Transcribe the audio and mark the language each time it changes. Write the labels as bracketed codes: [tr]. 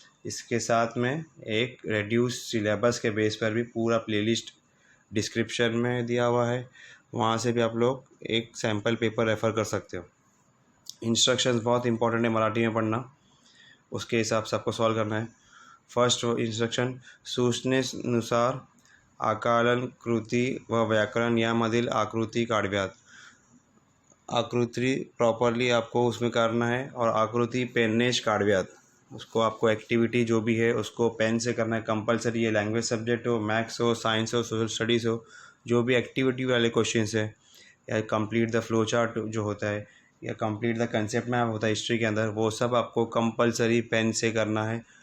[hi] इसके साथ में एक रेड्यूस सिलेबस के बेस पर भी पूरा प्लेलिस्ट डिस्क्रिप्शन में दिया हुआ है, वहाँ से भी आप लोग एक सैम्पल पेपर रेफ़र कर सकते हो। इंस्ट्रक्शंस बहुत इंपॉर्टेंट है मराठी में पढ़ना, उसके हिसाब से आपको सॉल्व करना है। [mr] फर्स्ट इंस्ट्रक्शन, सूचनेनुसार आकलन कृती व व्याकरण यामधील आकृती काढव्यात। [hi] आकृति प्रॉपरली आपको उसमें करना है और आकृति [mr] पेननेच काढव्यात। [hi] उसको आपको एक्टिविटी जो भी है उसको पेन से करना है कंपलसरी। ये लैंग्वेज सब्जेक्ट हो, मैथ्स हो, साइंस हो, सोशल स्टडीज़ हो, जो भी एक्टिविटी वाले क्वेश्चंस है या कंप्लीट द फ्लो चार्ट जो होता है या कंप्लीट द कंसेप्ट मैप होता है हिस्ट्री के अंदर, वो सब आपको कंपलसरी पेन से करना है।